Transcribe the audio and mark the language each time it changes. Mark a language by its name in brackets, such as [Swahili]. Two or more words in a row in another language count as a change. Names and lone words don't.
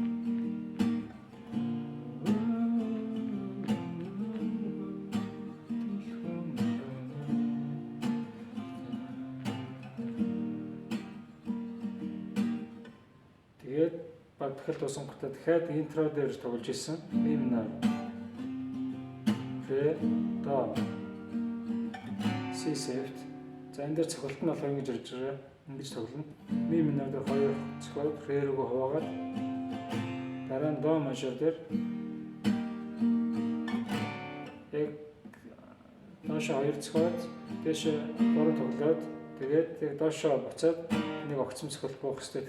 [Mongolian] Дахиад дууссан гутаа дахиад интро дээр тоглож ирсэн. Ми минор, ре, до, C севт. За энэ дээр цохолт нь болохоор ингэж ирж байгаа. Ингэж тоглоно. Ми минор дээр хоёр цохол ре рүү хуваагаад дараа нь до мажор дээр яг доошо хоёр цохол дэше гурав тоглоод тэгээд яг доошо буцаад нэг огцом цохол буух хэрэгтэй.